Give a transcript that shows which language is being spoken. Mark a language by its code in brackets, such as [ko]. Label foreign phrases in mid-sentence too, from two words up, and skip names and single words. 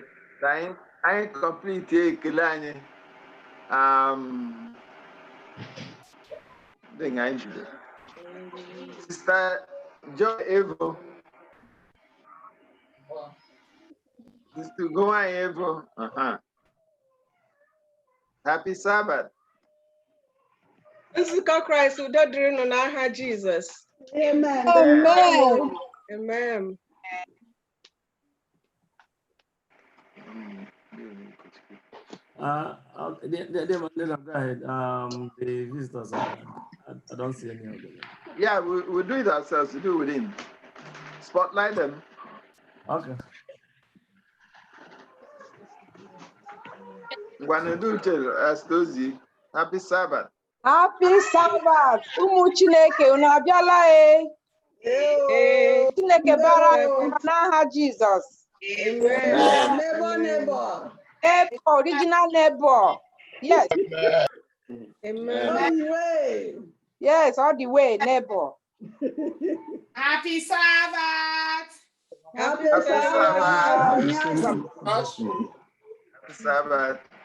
[en] I complete ekele thing I do. Sister Joy Evo. Sister Goa Evo. Happy Sabbath. [ig] Nzukọ Kraịst udo dịrị unu n'aha Jizọs. [en] Amen. Amen. Amen. Go ahead. The visitors, I don't see any of them. Yeah, we'll do it ourselves. We do it within. Spotlight them. Okay. Happy Sabbath. Happy Sabbath. [ig] Ụmụ Chineke unu abịala Chineke bara n'aha Jizọs. [en] Neighbor. Original neighbor. Yes. Amen. All the way. Yes, all the way, neighbor. Happy Sabbath. Happy Sabbath. Sabbath.